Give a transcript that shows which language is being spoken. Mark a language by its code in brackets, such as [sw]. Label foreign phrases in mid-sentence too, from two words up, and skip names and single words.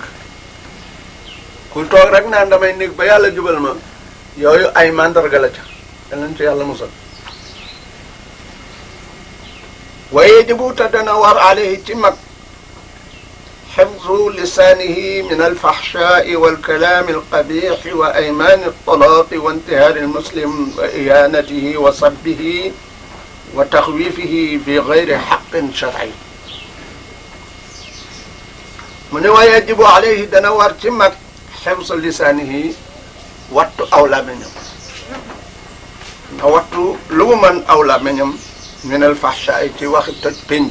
[wo] ku toog rek naan damay nekk ba yàlla jubal ma yooyu ay mandarga la ca. danañ ci yàlla musal. [ar] ويجب [wo] te dana war [ar] عليه [wo] ci mag [ar] حفظ لسانه من الفحشاء والكلام القبيح وأيمان الطلاق وانتهار المسلم وإهانته وسبه وتخويفه بغير حق شرعي. [wo] mu ne [ar] ويجب عليه [wo] dana war ci mag [ar] حفظ لسانه [wo] wattu aw làmmiñam. na wattu lu mu mën aw làmmiñam [ar] من الفحشاء [wo] ci waxi toj pénc.